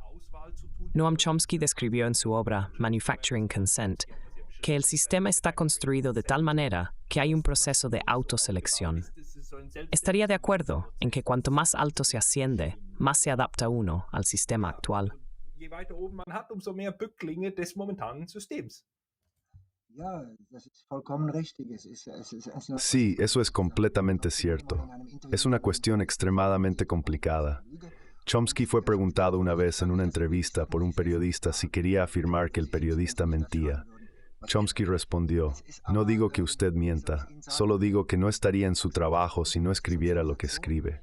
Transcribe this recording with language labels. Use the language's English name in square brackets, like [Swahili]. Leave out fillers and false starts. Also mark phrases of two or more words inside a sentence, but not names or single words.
[Spanish] Noam Chomsky describió en su obra Manufacturing Consent que el sistema está construido de tal manera que hay un proceso de autoselección. Estaría de acuerdo en que cuanto más alto se asciende, más se adapta uno al sistema actual. [German] je weiter oben man hat, umso mehr Bücklinge des momentanen Systems. Ja, das ist vollkommen richtig. [Spanish] Sí, eso es completamente cierto. Es una cuestión extremadamente complicada. Chomsky fue preguntado una vez en una entrevista por un periodista si quería afirmar que el periodista mentía. Chomsky respondió, no digo que usted mienta, solo digo que no estaría en su trabajo si no escribiera lo que escribe.